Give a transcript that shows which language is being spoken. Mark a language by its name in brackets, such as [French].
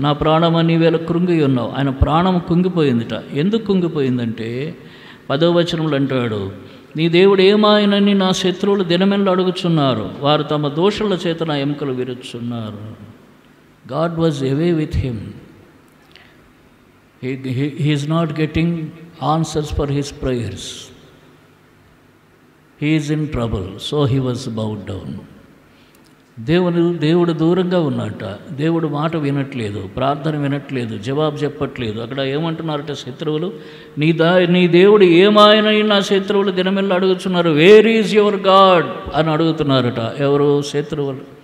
[Telugu] నా ప్రాణమా నీవేళ కృంగి ఉన్నావు. ఆయన ప్రాణం కుంగిపోయిందిట. ఎందుకు కుంగిపోయిందంటే 10వ వచనంలో అంటాడు, నీ దేవుడు ఏమాయనని నా శత్రువులు దినమెల్లు అడుగుచున్నారు, వారు తమ దోషుల చేత నా ఎముకలు విరుచున్నారు. [English] God was away with him. He is not getting answers for his prayers. He is in trouble, so he was bowed down. [Telugu] దేవుడు దూరంగా ఉన్నట్ట. దేవుడు మాట వినట్లేదు, ప్రార్థన వినట్లేదు, జవాబు చెప్పట్లేదు. అక్కడ ఏమంటున్నారట శత్రువులు, నీ దేవుడు ఏమాయనని నా శత్రువులు దినమెల్లు అడుగుతున్నారు, [English] where is your God [Telugu] అని అడుగుతున్నారట. ఎవరు? శత్రువులు.